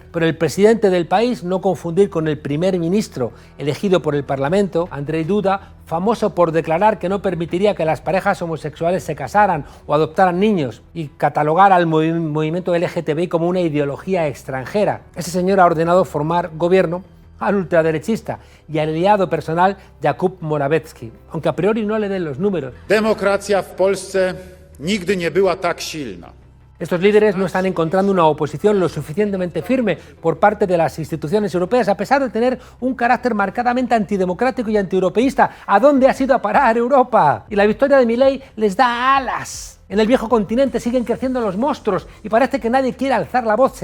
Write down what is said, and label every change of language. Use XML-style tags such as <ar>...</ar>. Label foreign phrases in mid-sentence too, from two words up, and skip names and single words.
<es>Pero el presidente del país, no confundir con el primer ministro elegido por el Parlamento, Andrzej Duda, famoso por declarar que no permitiría que las parejas homosexuales se casaran o adoptaran niños y catalogar al movimiento LGTBI como una ideología extranjera. Ese señor ha ordenado formar gobierno al ultraderechista y al aliado personal Jakub Morawiecki, aunque a priori no le den los números.</es> <pl>Demokracja w Polsce nigdy nie była tak silna.</pl> <es>Estos líderes no están encontrando una oposición lo suficientemente firme por parte de las instituciones europeas, a pesar de tener un carácter marcadamente antidemocrático y antieuropeísta. ¿A dónde ha ido a parar Europa? Y la victoria de Milei les da alas. En el viejo continente siguen creciendo los monstruos y parece que nadie quiere alzar la voz.</es>